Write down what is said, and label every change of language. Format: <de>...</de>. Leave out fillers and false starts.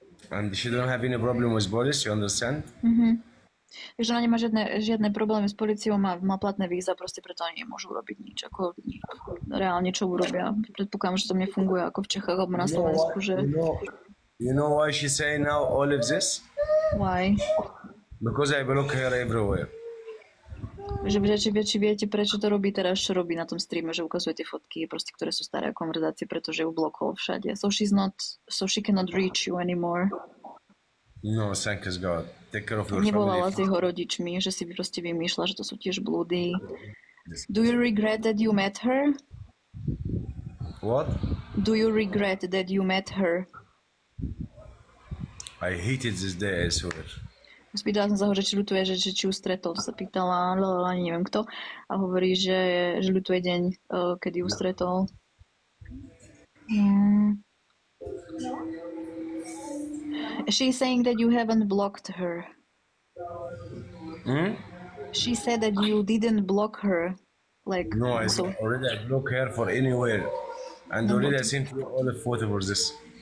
<en>And she don't have any problem with police, you understand?</en> <sk>Takže ona nemá žiadne problémy s policiou, má platné víza, proste preto oni nemôžu robiť nič. Ako reálne čo urobia. Predpokladám, že to nefunguje ako v Čechách alebo na Slovensku, že...</sk> <en>You know why she say now all of this? Why? Because I block her everywhere.</en> <sk>Že či viete, prečo to robí teraz, čo robí na tom streame, že ukazuje tie fotky, proste, ktoré sú staré konverzácie, pretože ju blokol všade.</sk> <en>So she cannot reach you anymore. No, thank God. Take care of your</en> <sk>Nevolala</sk> <en>family.</en> <sk>s jeho rodičmi, že si proste vymýšľa, že to sú tiež blúdy.</sk> <en>Do you regret that you met her? What? Do you regret that you met her? I hated this day, I swear.</en> <sk>Spýtala som sa ho, že či ľutuje, že či ju stretol. To sa pýtala, ani neviem kto. A hovorí, že ľutuje deň, kedy ju stretol.</sk> <en>She's saying that you haven't blocked her. She said that you didn't block her. Like, No, I already block her for anywhere. And already I sent you all the photo for this.</en>